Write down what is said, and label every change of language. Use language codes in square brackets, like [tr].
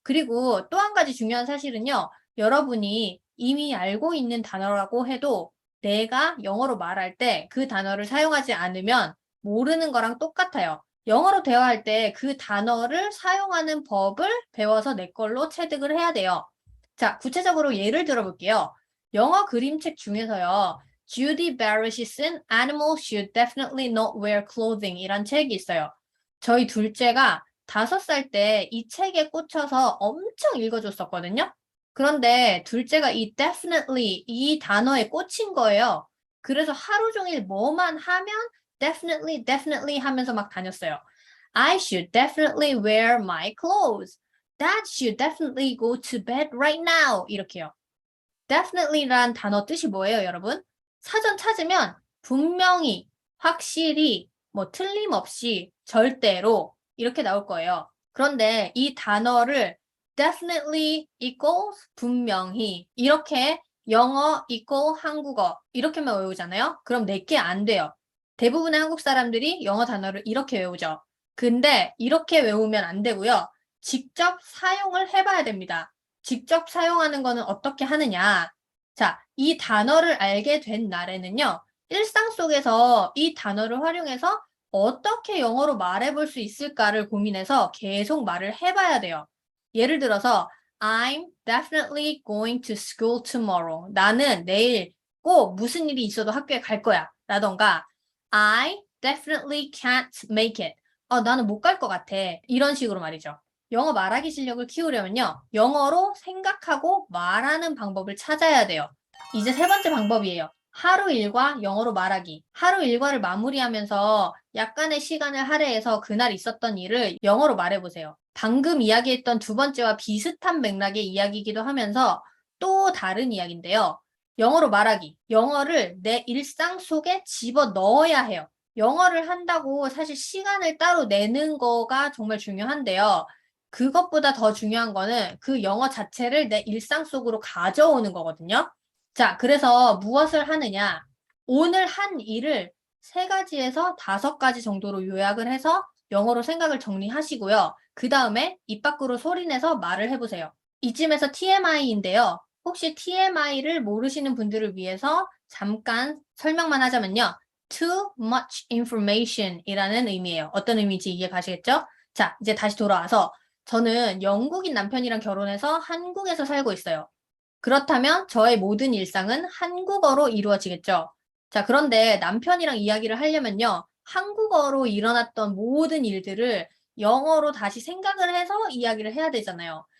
[ko] 그리고 또 한 가지 중요한 사실은요. 여러분이 이미 알고 있는 단어라고 해도 내가 영어로 말할 때 그 단어를 사용하지 않으면 모르는 거랑 똑같아요. 영어로 대화할 때 그 단어를 사용하는 법을 배워서 내 걸로 체득을 해야 돼요. 자, 구체적으로 예를 들어볼게요. 영어 그림책 중에서요. Judy Barrett이 쓴 Animals Should Definitely Not Wear Clothing 이란 책이 있어요. 저희 둘째가 5살 때 이 책에 꽂혀서 엄청 읽어줬었거든요. 그런데 둘째가 이 definitely 이 단어에 꽂힌 거예요. 그래서 하루 종일 뭐만 하면 definitely 하면서 막 다녔어요. [en] I should definitely wear my clothes. Dad should definitely go to bed right now. [ko] 이렇게요. definitely란 단어 뜻이 뭐예요, 여러분? 사전 찾으면 분명히, 확실히, 뭐 틀림없이, 절대로 이렇게 나올 거예요. 그런데 이 단어를 definitely equals 분명히 이렇게 영어 equal 한국어 이렇게만 외우잖아요. 그럼 내게 안 돼요. 대부분의 한국 사람들이 영어 단어를 이렇게 외우죠. 근데 이렇게 외우면 안 되고요. 직접 사용을 해봐야 됩니다. 직접 사용하는 거는 어떻게 하느냐. 자, 이 단어를 알게 된 날에는요. 일상 속에서 이 단어를 활용해서 어떻게 영어로 말해볼 수 있을까를 고민해서 계속 말을 해봐야 돼요. 예를 들어서 [en] I'm definitely going to school tomorrow. [ko] 나는 내일 꼭 무슨 일이 있어도 학교에 갈 거야. 라던가 [en] I definitely can't make it. [ko] 나는 못 갈 것 같아. 이런 식으로 말이죠. 영어 말하기 실력을 키우려면요. 영어로 생각하고 말하는 방법을 찾아야 돼요. 이제 세 번째 방법이에요. 하루 일과 영어로 말하기. 하루 일과를 마무리하면서 약간의 시간을 할애해서 그날 있었던 일을 영어로 말해보세요. 방금 이야기했던 두 번째와 비슷한 맥락의 이야기이기도 하면서 또 다른 이야기인데요. 영어로 말하기. 영어를 내 일상 속에 집어 넣어야 해요. 영어를 한다고 사실 시간을 따로 내는 거가 정말 중요한데요. 그것보다 더 중요한 거는 그 영어 자체를 내 일상 속으로 가져오는 거거든요. 자, 그래서 무엇을 하느냐? 오늘 한 일을 3가지에서 5가지 정도로 요약을 해서 영어로 생각을 정리하시고요. 그 다음에 입 밖으로 소리내서 말을 해보세요. 이쯤에서 TMI인데요. 혹시 TMI를 모르시는 분들을 위해서 잠깐 설명만 하자면요. [en] Too much information [ko] 이라는 의미예요. 어떤 의미인지 이해 가시겠죠? 자, 이제 다시 돌아와서 저는 영국인 남편이랑 결혼해서 한국에서 살고 있어요. 그렇다면 저의 모든 일상은 한국어로 이루어지겠죠. 자, 그런데 남편이랑 이야기를 하려면요. 한국어로 일어났던 모든 일들을 영어로 다시 생각을 해서 이야기를 해야 되잖아요.